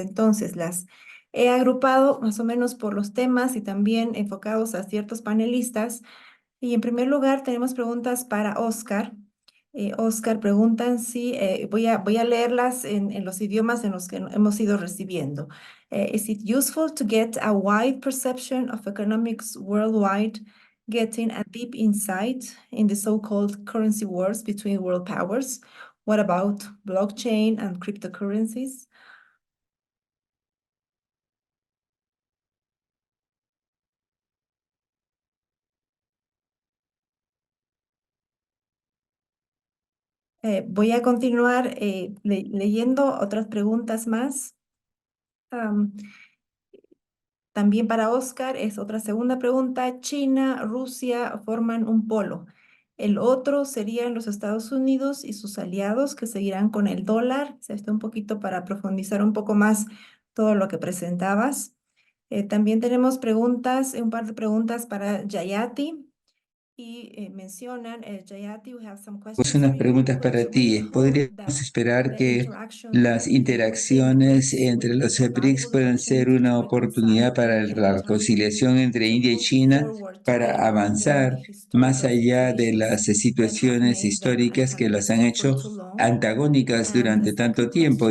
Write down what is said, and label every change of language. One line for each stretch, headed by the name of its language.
Spanish: Entonces, las he agrupado más o menos por los temas y también enfocados a ciertos panelistas. Y en primer lugar, tenemos preguntas para Oscar. Oscar, preguntan si, voy a leerlas en los idiomas en los que hemos ido recibiendo.
English: Is it useful to get a wide perception of economics worldwide, getting a deep insight in the so-called currency wars between world powers? What about blockchain and cryptocurrencies?
Spanish: Voy a continuar leyendo otras preguntas más. También para Oscar es otra segunda pregunta. China, Rusia forman un polo. El otro serían los Estados Unidos y sus aliados que seguirán con el dólar. Esto un poquito para profundizar un poco más todo lo que presentabas. También tenemos preguntas, un par de preguntas para Jayati.
English: Y mencionan, Jayati, we have some questions
Spanish: Pues unas
English: for you.
Spanish: preguntas para ti. ¿Podríamos esperar que las interacciones entre los BRICS puedan ser una oportunidad para la reconciliación entre India y China para avanzar más allá de las situaciones históricas que las han hecho antagónicas durante tanto tiempo?